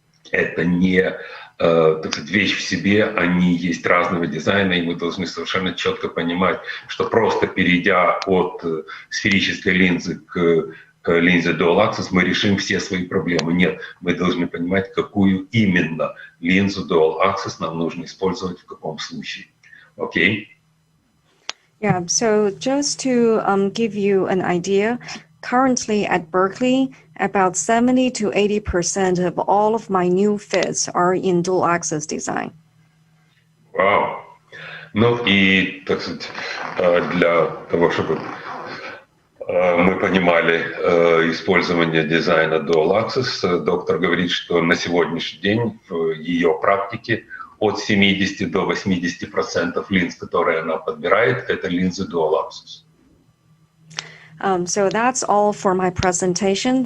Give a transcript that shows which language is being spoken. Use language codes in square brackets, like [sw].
[ru] это не так сказать, вещь в себе, они есть разного дизайна, и мы должны совершенно четко понимать, что просто перейдя от сферической линзы к линзе Dual Axis, мы решим все свои проблемы. Нет, мы должны понимать, какую именно линзу Dual Axis нам нужно использовать в каком случае. Окей? [en] Yeah, so just to give you an idea, currently at Berkeley, about 70 to 80% of all of my new fits are in dual axis design. [ru] Вау! Ну и, так сказать, для того, чтобы мы понимали использование дизайна Dual Axis, доктор говорит, что на сегодняшний день в ее практике от 70 до 80% линз, которые она подбирает, это линзы Dual Axis. [en] So that's all for my presentation.